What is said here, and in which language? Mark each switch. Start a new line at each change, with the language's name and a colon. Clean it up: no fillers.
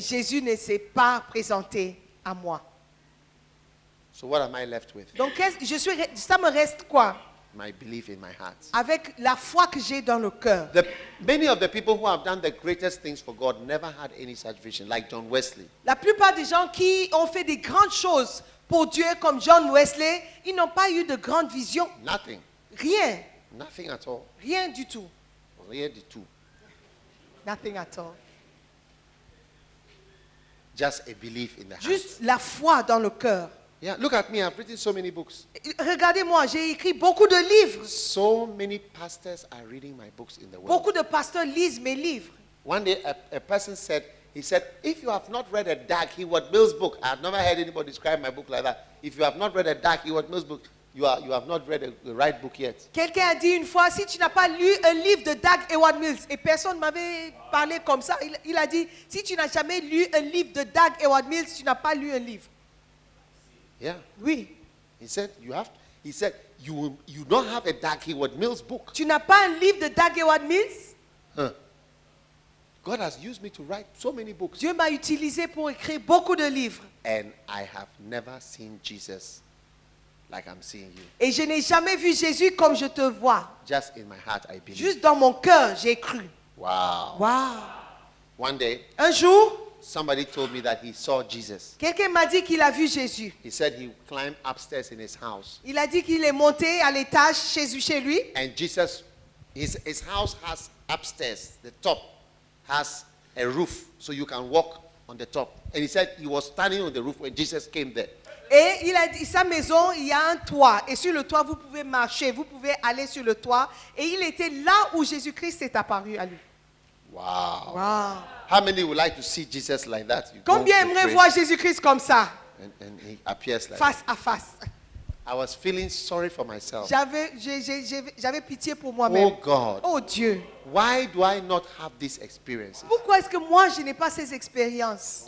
French: Jésus ne s'est pas présenté à moi.
English: So what am I left with?
French: Donc ça me reste quoi?
English: My belief in my heart.
French: Avec la foi que j'ai dans le cœur.
English: Many of the people who have done the greatest things for God never had any such vision, like John Wesley.
French: La plupart des gens qui ont fait des grandes choses pour Dieu, comme John Wesley, ils n'ont pas eu de grande vision.
English: Nothing.
French: Rien.
English: Nothing at all.
French: Rien du tout. Rien du tout.
English: Nothing at all. Just a belief in the heart.
French: Juste la foi dans le cœur.
English: Yeah, look at me. I've written so many books.
French: Regardez-moi, j'ai écrit beaucoup de livres.
English: So many pastors are reading my books in the world.
French: Beaucoup de pasteurs lisent mes livres.
English: One day, a person said, he said, if you have not read a Dag Heward Mills book, I have never heard anybody describe my book like that. If you have not read a Dag Heward Mills book, you have not read the right book yet.
French: Quelqu'un a dit une fois, si tu n'as pas lu un livre de Dag Heward Mills, et personne m'avait parlé comme ça, il a dit, si tu n'as jamais lu un livre de Dag Heward Mills, tu n'as pas lu un livre. Yeah. Oui.
English: He said, you don't have a Dag Heward Mills book.
French: Tu n'as pas un livre de Dag Heward Mills? Huh.
English: God has used me to write so many books.
French: Dieu m'a utilisé pour écrire beaucoup de livres.
English: And I have never seen Jesus like I'm seeing you.
French: Et je n'ai jamais vu Jésus comme je te vois.
English: Just in my heart, I believe.
French: Juste dans mon cœur, j'ai cru. Wow. Waouh.
English: One day,
French: Un jour,
English: somebody told me that he saw Jesus.
French: quelqu'un m'a dit qu'il a vu Jésus.
English: He said he climbed upstairs in his house.
French: Il a dit qu'il est monté à l'étage chez lui.
English: And Jesus, his house has upstairs, the top has a roof, so you can walk on the top. And he said he was standing on the roof when Jesus came there.
French: Et il a dit, sa maison, il y a un toit. Et sur le toit, vous pouvez marcher, vous pouvez aller sur le toit. Et il était là où Jésus-Christ est apparu à lui. Wow. Wow.
English: How many would like to see Jesus like that? You go
French: Combien
English: to
French: aimeraient
English: pray
French: voir Jésus-Christ comme ça,
English: and he appears like
French: face à face?
English: that. I was feeling sorry for myself.
French: J'avais pitié pour Oh moi-même.
English: God,
French: Oh Dieu,
English: why do I not have these experiences?
French: pourquoi est-ce que moi, je n'ai pas ces expériences?